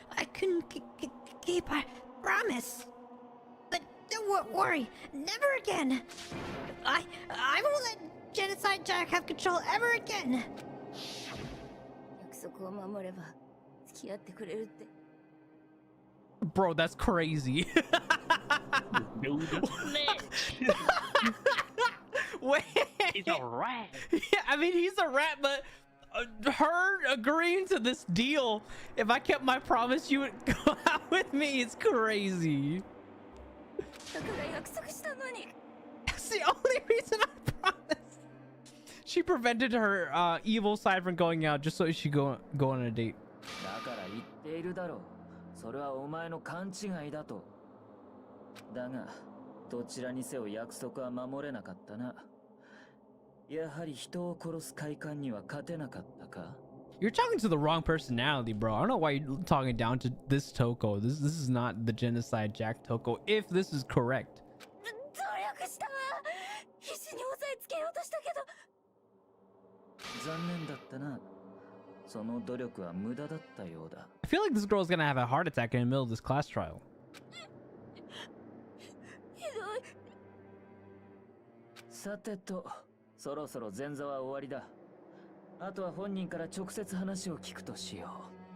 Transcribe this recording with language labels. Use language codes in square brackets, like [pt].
[en] I couldn't keep our promise. But don't worry. Never again. I won't let Genocide Jack have control ever again. [ja] 約束を守れば付き合ってくれるって。 [en] Bro, that's crazy. Wait. He's a rat. Yeah, I mean, he's a rat, but her agreeing to this deal, if I kept my promise, you would go out with me. It's crazy. [ja] だから約束したのに。 [en] That's the only reason I promised. She prevented her evil side from going out just so she go on a date. [ja] だから言っているだろう。それはお前の勘違いだと。だがどちらにせよ約束は守れなかったな。やはり人を殺す快感には勝てなかったか。 [en] You're talking to the wrong personality, bro. I don't know why you're talking down to this Toko. This is not the genocide Jack Toko, if this is correct. [ja] 努力したわ。必死に押さえつけようとしたけど。残念だったな。その努力は無駄だったようだ。 [en] I feel like this girl's gonna have a heart attack in the middle of this class trial. [ja] ひどい。さてと、そろそろ前座は終わりだ。あとは本人から直接話を聞くとしよ